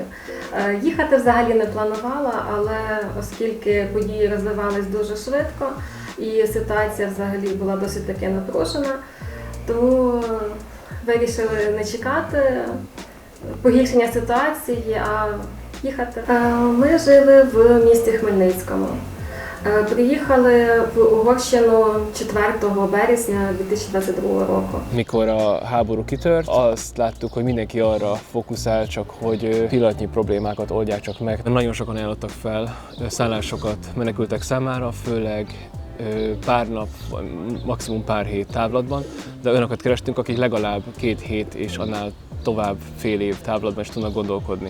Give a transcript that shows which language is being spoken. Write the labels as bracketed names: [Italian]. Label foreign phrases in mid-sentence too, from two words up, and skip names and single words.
[Ukrainian] Їхати взагалі не планувала, але оскільки події розвивались дуже швидко і ситуація взагалі була досить таки напружена, тому вирішили не чекати погіршення ситуації, а їхати. Ми жили в місті Хмельницькому. Приїхали в Угорщину 4 березня 2022 року. [Hungarian] Mikor a háború kitört, azt láttuk, hogy mindenki arra fókuszál, csak hogy pillanatnyi problémákat oldják csak meg. Nagyon sokan ajánlottak fel szállásokat menekültek számára, főleg pár nap, maximum pár hét távlatban, de olyanokat kerestünk, akik legalább 2 hét és annál tovább fél év távlatban is tudnak gondolkodni.